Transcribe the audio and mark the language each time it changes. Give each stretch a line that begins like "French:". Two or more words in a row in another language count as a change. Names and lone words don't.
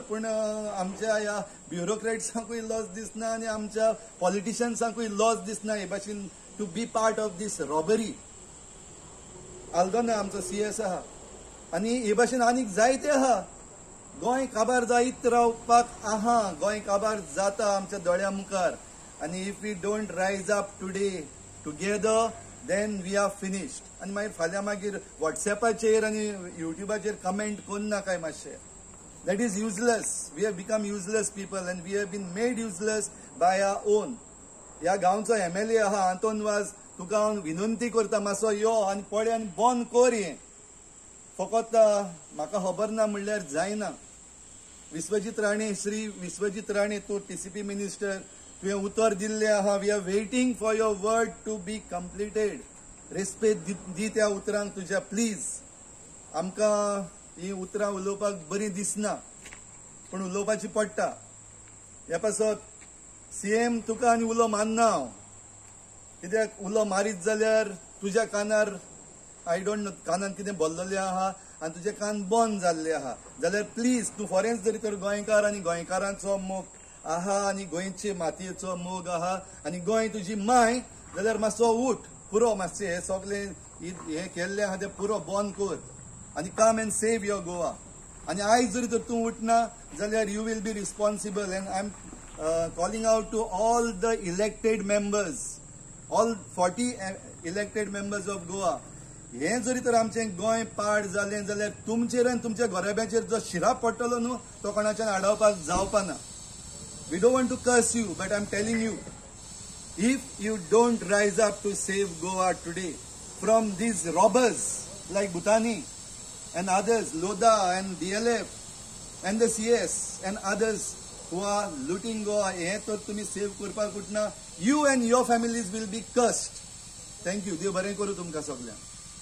Konkani: पण आमच्या ह्या ब्युरोक्रेट्सांकूय लॉस दिसना आनी आमच्या पॉलिटिशियन्सांकूय लॉस दिसना हे भाशेन
English: to be part of this robbery.
Konkani: आल्दोना आमचो CS आहा आनी हे भाशेन आनीक जायते आहा. गोंय काबार जायत रावपाक आहा, गोंय काबार जाता आमच्या दोळ्या मुखार.
English: आनी if we don't rise up today together then we are finished.
Konkani: आनी मागीर फाल्यां मागीर व्हॉट्सॅपाचेर आनी युट्यूबाचेर कमेंट कोन्ना काय मातशें.
English: That is useless. We have become useless people and we have been made useless by our own.
Konkani: ह्या गांवचो MLA आहा आंतोन वाज, तुका हांव विनंती करता मातसो यो आनी पळय आनी बंद कर हें. फकत म्हाका खबर ना म्हणल्यार जायना. विश्वजीत राणे, श्री विश्वजीत राणे, तूं TCP मिनिस्टर, तुवें उतर दिल्लें आहा.
English: We are waiting for your word to be completed.
Konkani: रेस्पेद दी त्या उतरांक तुज्या प्लीज. आमकां ही उतरां उलोवपाक बरी दिसना पण उलोवपाची पडटा. ह्या पासत CM तुका आनी उलो मानना हांव, कित्याक उलो मारीत जाल्यार तुज्या कानार
English: I don't know
Konkani: कानान कितें भरलेलें आहा आनी तुजे कान बंद जाल्ले आहा जाल्यार प्लीज तूं फॉरेन जरी तर गोंयकार आनी गोंयकारांचो मोग आहा आनी गोंयचे मातयेचो मोग आहा आनी गोंय तुजी माय जाल्यार मातसो उठ, पुरो मातशें हे सगळें हे केल्लें आहा तें पुरो बंद कर आनी
English: come and save your Goa.
Konkani: आनी आयज जरी तर तूं उठना जाल्यार
English: you will be responsible. And I am calling out to all the elected members, all 40 elected members of Goa.
Konkani: हें जरी तर आमचें गोंय पाड जालें जाल्यार तुमचेर आनी तुमच्या घोराब्याचेर जो शिराप पडटलो न्हू तो कोणाच्यान आडावपाक जावपाना.
English: We don't want to curse you but I am telling you, if you don't rise up to save Goa today from these robbers like Bhutani and others, Loda and DLF and the CS and others who are looting Goa,
Konkani: हे तर तुम्ही सेव करपाक उठना,
English: you and your families will be cursed. Thank you.
Konkani: देव बरें करूं तुमकां सगळ्यांक.